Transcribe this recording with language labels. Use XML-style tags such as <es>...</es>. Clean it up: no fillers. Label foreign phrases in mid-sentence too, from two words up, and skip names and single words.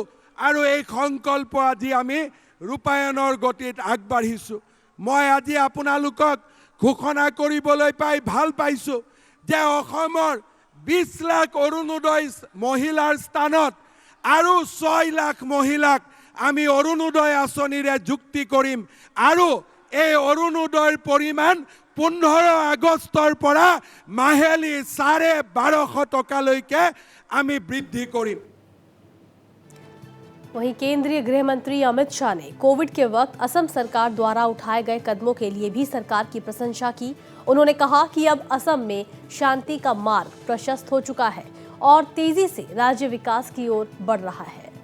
<as>আৰু এই সংকল্প আজি আমি ৰূপায়ণৰ গতিত আগবাঢ়িছো মই আজি আপোনালোকক ঘোষণা কৰিবলৈ পাই ভাল পাইছো যে অসমৰ 20 লাখ অৰুণোদয় মহিলাৰ স্থানত আৰু 6 লাখ মহিলাক আমি অৰুণোদয় আঁচনিৰে যুক্তি কৰিম আৰু এই অৰুণোদয়ৰ পৰিমাণ 15 আগষ্টৰ পৰা মাহেলী 1250 টকালৈকে আমি বৃদ্ধি কৰিম</as> <hi>वहीं केंद्रीय गृह मंत्री अमित शाह ने कोविड के वक्त असम सरकार द्वारा उठाए गए कदमों के लिए भी सरकार की प्रशंसा की। उन्होंने कहा कि अब असम में शांति का मार्ग प्रशस्त हो चुका है और तेजी से राज्य विकास की ओर बढ़ रहा है।</hi>